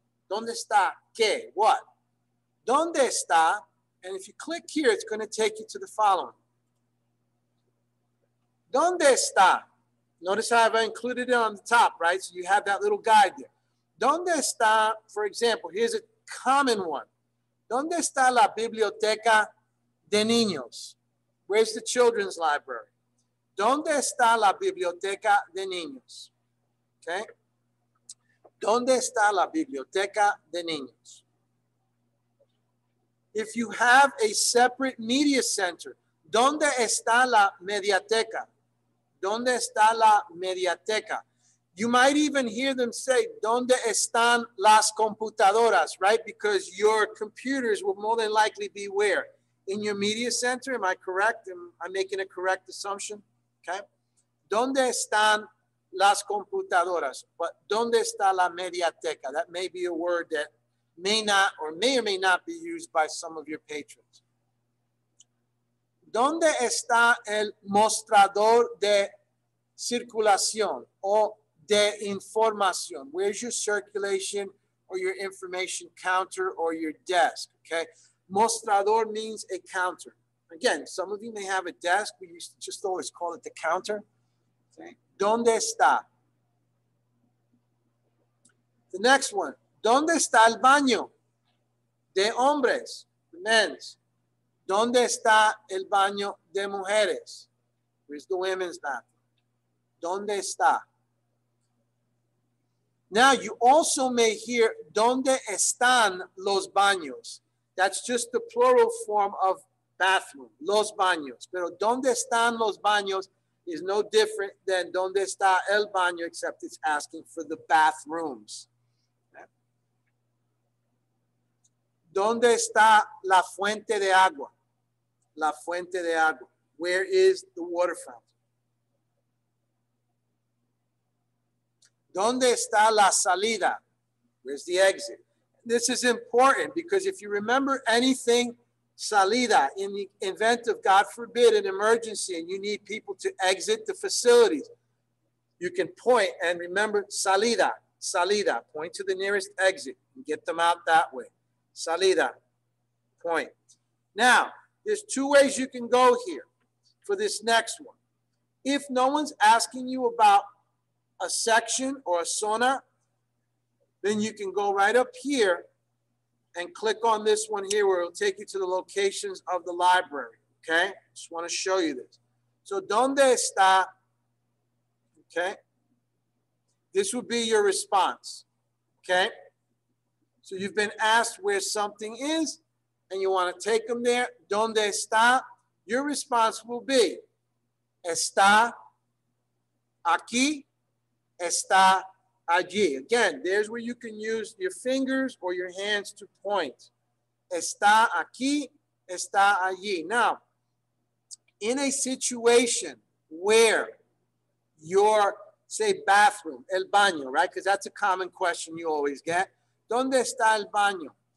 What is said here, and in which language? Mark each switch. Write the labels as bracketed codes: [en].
[es] ¿Dónde está? ¿Qué? [en] What? [es] ¿Dónde está? [en] And if you click here, it's going to take you to the following. [es] ¿Dónde está? [en] Notice how I've included it on the top, right? So you have that little guide there. [es] ¿Dónde está? [en] For example, here's a common one. [es] ¿Dónde está la biblioteca de niños? [en] Where's the children's library? [es] ¿Dónde está la biblioteca de niños? Okay. ¿Dónde está la biblioteca de niños? [en] If you have a separate media center, [es] ¿dónde está la mediateca? ¿Dónde está la mediateca? [en] You might even hear them say, [es] ¿Dónde están las computadoras, right? [en] Because your computers will more than likely be where? In your media center, am I correct? Am I making a correct assumption? Okay. [es] ¿Dónde están las computadoras? But ¿dónde está la mediateca? [en] That may be a word that may not or may not be used by some of your patrons. [es] ¿Dónde está el mostrador de circulación o de información? [en] Where's your circulation or your information counter or your desk? Okay. Mostrador means a counter. Again, some of you may have a desk. We used to just always call it the counter. [es] Okay. ¿Dónde está? [en] The next one. [es] ¿Dónde está el baño de hombres, [en] the men's? [es] ¿Dónde está el baño de mujeres? [en] Where's the women's bathroom? [es] ¿Dónde está? [en] Now, you also may hear, [es] ¿Dónde están los baños? [en] That's just the plural form of bathroom, [es] los baños. Pero ¿dónde están los baños? [en] Is no different than [es] ¿Dónde está el baño? [en] Except it's asking for the bathrooms. Okay. [es] ¿Dónde está la fuente de agua? La fuente de agua. [en] Where is the water fountain? [es] ¿Dónde está la salida? [en] Where's the exit? This is important because if you remember anything, salida, in the event of, God forbid, an emergency and you need people to exit the facilities, you can point and remember salida, salida, point to the nearest exit and get them out that way. Salida, point. Now, there's two ways you can go here for this next one. If no one's asking you about a section or a zona, then you can go right up here and click on this one here where it'll take you to the locations of the library, okay? Just want to show you this. So, [es] ¿Dónde está? [en] Okay? This would be your response, okay? So you've been asked where something is and you want to take them there. [es] ¿Dónde está? [en] Your response will be, [es] está aquí, está allí. [en] Again, there's where you can use your fingers or your hands to point. [es] Está aquí, está allí. [en] Now, in a situation where your, say, bathroom, el baño, right? Because that's a common question you always get. [es] ¿Dónde está el baño?